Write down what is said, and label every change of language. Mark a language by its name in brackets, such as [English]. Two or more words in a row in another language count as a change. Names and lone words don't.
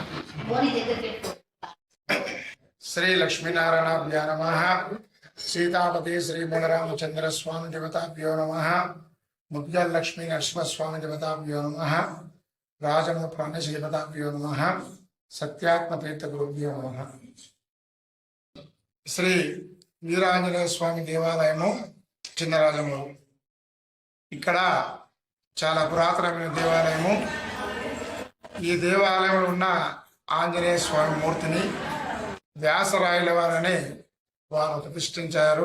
[Sanskrit] श्री लक्ष्मीनारायणाभ्यो नमः। सीतापति श्री मूलरामचंद्र स्वामी देवताभ्यो नमः। मुद्गल लक्ष्मी नरसिंह स्वामी देवताभ्यो नमः। राजम प्राणेश देवताभ्यो नमः। सत्यात्म तीर्थ गुरुभ्यो नमः। [Telugu] श्री వీరాంజనేయ స్వామి దేవాలయము చిన్నరాజమూరు. ఇక్కడ చాలా పురాతనమైన దేవాలయము. ఈ దేవాలయంలో ఉన్న ఆంజనేయ స్వామి మూర్తిని వ్యాసరాయల వారని వారు ప్రతిష్ఠించారు.